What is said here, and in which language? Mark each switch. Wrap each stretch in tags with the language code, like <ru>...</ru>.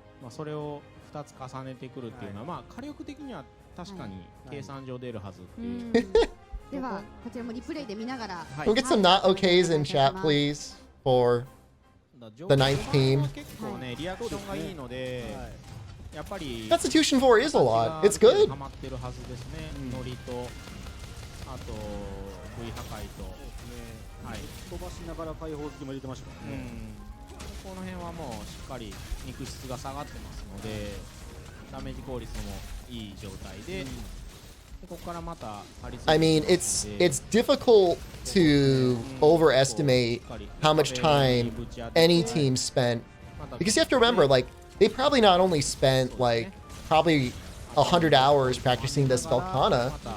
<ja>それを2つ重ねてくるっていうのは、まあ火力的には確かに計算上出るはずっていう。ではこちらもリプレイで見ながら。</ja> <en>Can we get some not okays in chat, please, for the ninth team?</en> <ja>結構ねリアクションがいいので、やっぱり</ja> <en>Constitution 4 is a lot. It's good.</en> <ja>ハマってるはずですね。ノリとあと V 破壊と、はい。飛ばしながら解放隙も入れてましたからね。この辺はもうしっかり肉質が下がってますのでダメージ効率もいい状態で、ここからまた張り付いて</ja> <en>I mean, it's difficult to overestimate how much time any team spent because you have to remember, like, they probably not only spent like probably 100 hours practicing this Velkhana.</en>